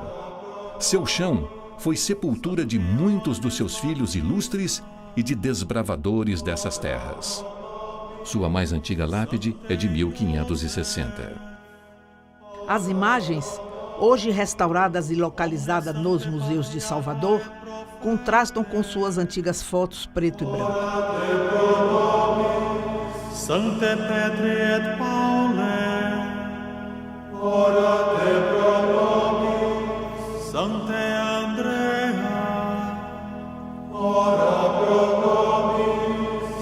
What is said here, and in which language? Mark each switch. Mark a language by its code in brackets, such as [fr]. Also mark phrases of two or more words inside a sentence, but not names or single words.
[pt] Seu chão foi sepultura de muitos dos seus filhos ilustres e de desbravadores dessas terras. Sua mais antiga lápide é de 1560. As imagens, hoje restauradas e localizadas nos museus de Salvador, contrastam com suas antigas fotos preto e branco. [la] Sancte Petri et Paule, ora te pro nobis. Sancte Andrea, ora pro nobis.